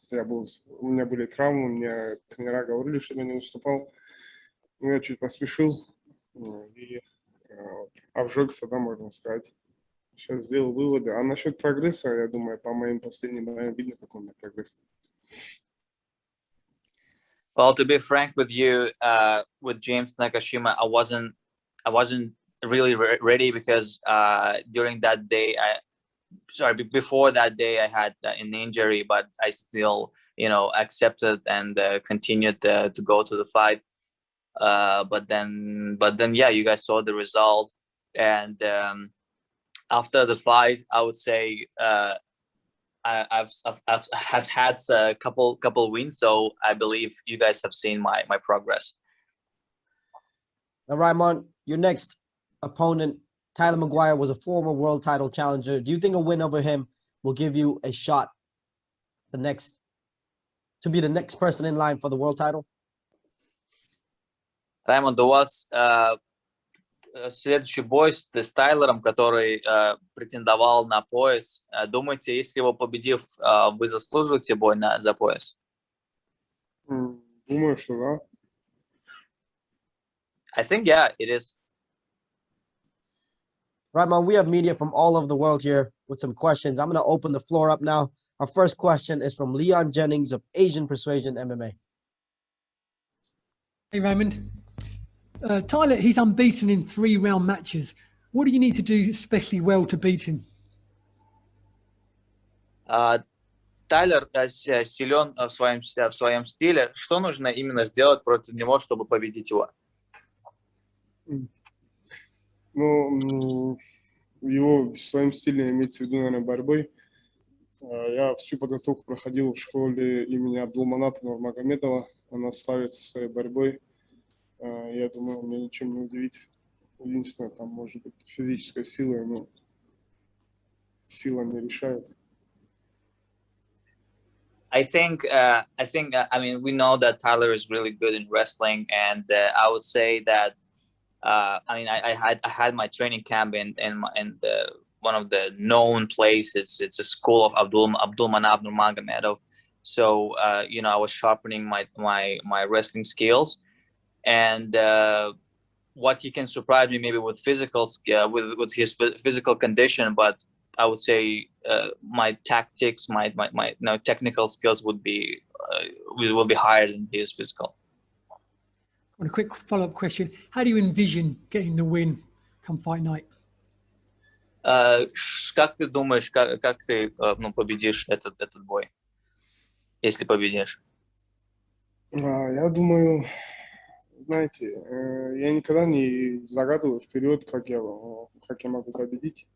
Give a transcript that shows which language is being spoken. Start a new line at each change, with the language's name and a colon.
Russian: У меня были травмы, мне тренера говорили, чтобы я не выступал. Но я чуть поспешил и обжегся, да, можно сказать. Сейчас сделал выводы. А насчет прогресса, я думаю, по моим последним боям видно, какой у меня прогресс.
English: Well, to be frank with you, with James Nakashima, I wasn't really ready because during that day, before that day, I had an injury, but I still, accepted and continued to go to the fight. But then, yeah, you guys saw the result, and after the fight, I would say I've had a couple wins, so I believe you guys have seen my progress. Now, Raimond, your next opponent, Tyler McGuire, was a former world title challenger. Do you think a win over him will give you a shot to be the next person in line for the world title?
Russian: Раймонд, у вас следующий бой с Тайлером, который претендовал на пояс. Думаете, если его победив, вы заслуживаете бой за пояс? Думаю, что да.
English: I think, yeah, it is. Raimond, we have media from all over the world here with some questions. I'm going to open the floor up now. Our first question is from Leon Jennings of Asian Persuasion MMA. Hey, Raimond. Tyler, he's unbeaten in 3-round matches. What do you need to do especially well to beat him?
Russian: Тайлер силен в своем стиле. Что нужно именно сделать против него, чтобы победить его? Ну, его в своем стиле имеется в виду, наверное, борьбой. Я всю подготовку проходил в школе имени Абдулманата Магомедова. Она славится своей борьбой. Я думаю, меня ничем не удивить. Единственное, там может быть физическая сила, но сила не решает.
English: I mean, we know that Tyler is really good in wrestling, and I would say that, I had my training camp in one of the known places. It's a school of Abdulmanap Nurmagomedov. So, I was sharpening my wrestling skills, and what he can surprise me maybe with with his physical condition, but I would say my tactics, my technical skills will be higher than his physical. A quick follow-up question: how do you envision getting the win come fight night?
Russian: Как ты думаешь, как ты победишь этот бой, если победишь? Я думаю, знаете, я никогда не загадываю вперед, как я могу победить.